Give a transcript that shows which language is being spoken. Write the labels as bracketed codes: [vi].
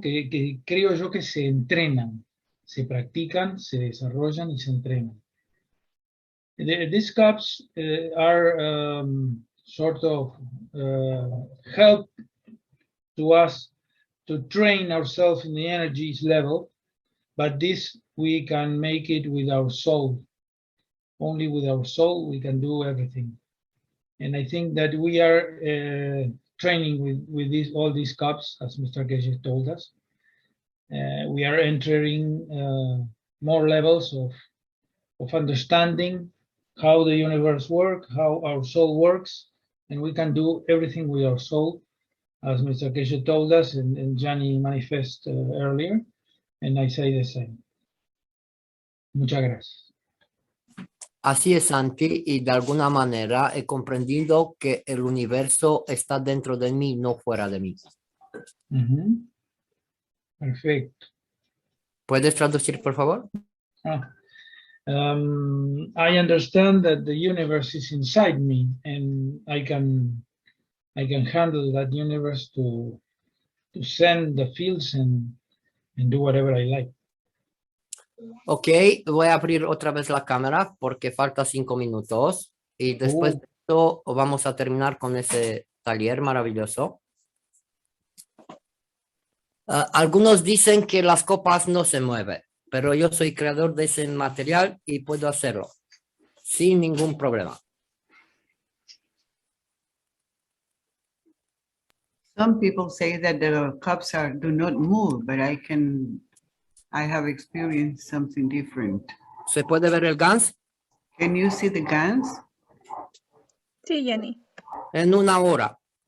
[es] Que creo yo que se entrenan, se practican, se desarrollan y se entrenan. [en] These cups are sort of help to us to train ourselves in the energies level, but this we can make it with our soul. Only with our soul we can do everything. And I think that we are training with all these cups, as Mr. Keshe told us. We are entering more levels of understanding how the universe works, how our soul works, and we can do everything with our soul, as Mr. Keshe told us and Gianni manifest earlier, and I say the same. [es] Muchas gracias. Así es, Santi, y de alguna manera he comprendido que el universo está dentro de mí, no fuera de mí. Perfecto. ¿Puedes traducir, por favor? [en] I understand that the universe is inside me, and I can handle that universe to send the fields and do whatever I like. [es] Ok, voy a abrir otra vez la cámara porque falta 5 minutos y después de esto vamos a terminar con ese taller maravilloso. Algunos dicen que las copas no se mueven, pero yo soy creador de ese material y puedo hacerlo sin ningún problema. [en] Some people say that the cups do not move, but I have experienced something different. [es] ¿Se puede ver el GANS? [en] Can you see the guns? [es] Sí, Gianni. En una hora.